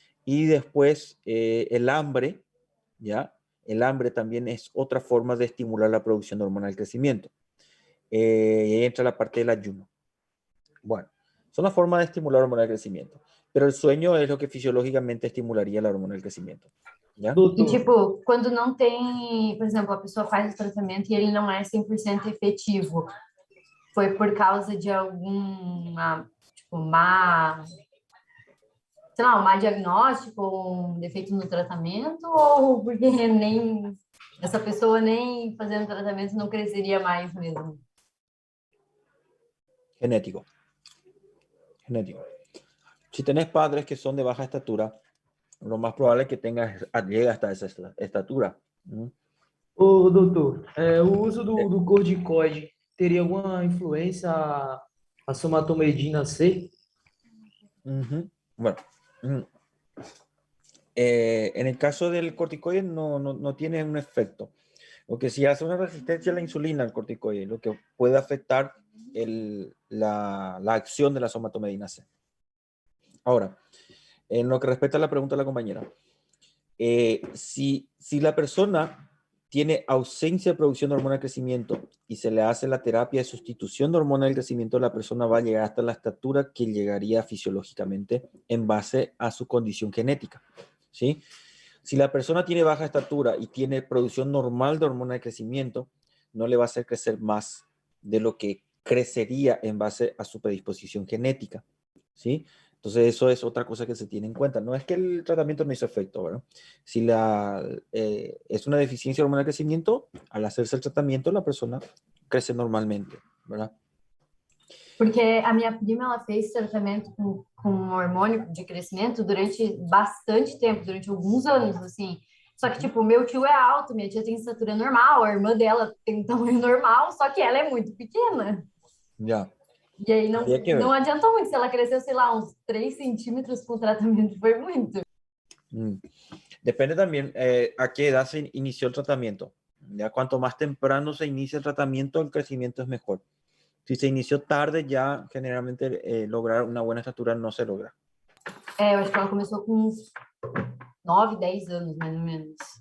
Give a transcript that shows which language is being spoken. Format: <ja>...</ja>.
<es>Y después el hambre, ¿ya? El hambre también es otra forma de estimular la producción de hormona del crecimiento. Y ahí entra la parte del ayuno. Bueno, son las formas de estimular la hormona del crecimiento. Pero el sueño es lo que fisiológicamente estimularía la hormona del crecimiento, ¿ya?</es> <pt>E, Doutor, tipo, quando não tem, por exemplo, a pessoa faz o tratamento e ele não é 100% efetivo, foi por causa de alguma, tipo, sei lá, um má diagnóstico, um defeito no tratamento, ou porque nem essa pessoa nem fazendo tratamento não cresceria mais mesmo?</pt> <es>Genético. Genético. Si tenés padres que son de baja estatura, lo más probable es que llegue hasta esa estatura.</es> <pt>ô doutor, o uso do corticoide teria alguma influência a somatomedina C?</pt> <es>Bueno, en el caso del corticoide no tiene un efecto. Lo que sí hace una resistencia a la insulina al corticoide, lo que puede afectar la acción de la somatomedina C. Ahora, en lo que respecta a la pregunta de la compañera, si la persona tiene ausencia de producción de hormona de crecimiento y se le hace la terapia de sustitución de hormona del crecimiento, la persona va a llegar hasta la estatura que llegaría fisiológicamente en base a su condición genética, ¿sí? Si la persona tiene baja estatura y tiene producción normal de hormona de crecimiento, no le va a hacer crecer más de lo que crecería en base a su predisposición genética, ¿sí? Entonces eso es otra cosa que se tiene en cuenta. No es que el tratamiento no hizo efecto, ¿verdad? Si es una deficiencia de hormona de crecimiento, al hacerse el tratamiento la persona crece normalmente, ¿verdad?</es> <pt>Porque a minha prima, ela fez tratamento com hormônio de crescimento durante bastante tempo, durante alguns anos, assim. Só que, tipo, meu tio é alto, minha tia tem estatura normal, a irmã dela tem um tamanho normal, só que ela é muito pequena.</pt> <es>Ya.</es> <pt>E aí</pt> <es>Habría que ver.</es> <pt>não adiantou muito. Se ela cresceu, sei lá, uns 3 centímetros com o tratamento, foi muito.</pt> <es>Depende también a qué edad se inició el tratamiento. Ya cuanto más temprano se inicia el tratamiento, el crecimiento es mejor. Si se inició tarde, ya generalmente lograr una buena estatura no se logra.</es> <pt>Eu acho que ela começou com uns 9, 10 anos, mais ou menos.</pt>